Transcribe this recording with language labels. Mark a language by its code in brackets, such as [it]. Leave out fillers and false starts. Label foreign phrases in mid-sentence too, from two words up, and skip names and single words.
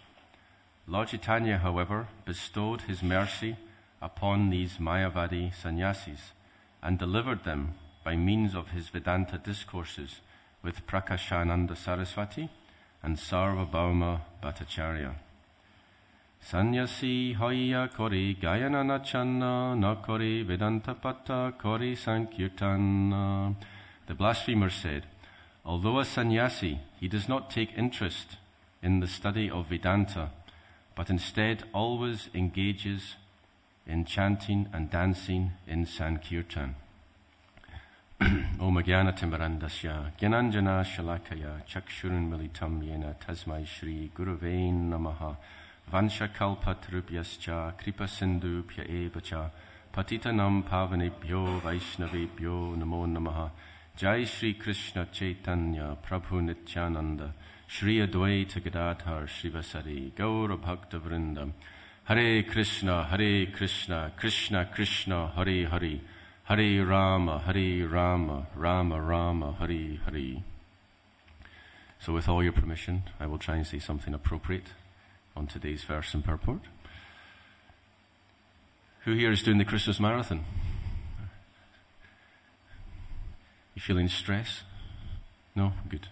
[en] Lord Chaitanya, however, bestowed his mercy upon these Mayavadi sannyasis and delivered them by means of his Vedanta discourses with Prakashananda Saraswati and Sarvabhauma Bhattacharya. [bn] সন্ন্যাসী হইয়া করে গায়ন নাচন না করে বেদান্ত পাঠ করে সংকীর্তন. [en] The blasphemer said, although a sannyasi, he does not take interest in the study of Vedanta, but instead always engages in chanting and dancing in Sankirtan. [sa] ॐ अज्ञान तिमिरान्धस्य ज्ञानाञ्जन शलाकया चक्षुरुन् मीलितं येन तस्मै श्री गुरवे नमः वाञ्छा कल्पतरुभ्यश्च कृपा सिन्धुभ्य एवच पतितानां पावनेभ्यो वैष्णवेभ्यो नमो नमः जय श्री कृष्ण चैतन्य प्रभु नित्यानन्द श्री अद्वैत गदाधर श्रीवासादि गौर भक्त वृन्दम् हरे कृष्ण कृष्ण कृष्ण हरे हरे हरे राम राम राम हरे हरे. [en] So with all your permission, I will try and say something appropriate on today's verse and purport. Who here is doing the Christmas marathon? You feeling stress? No? Good.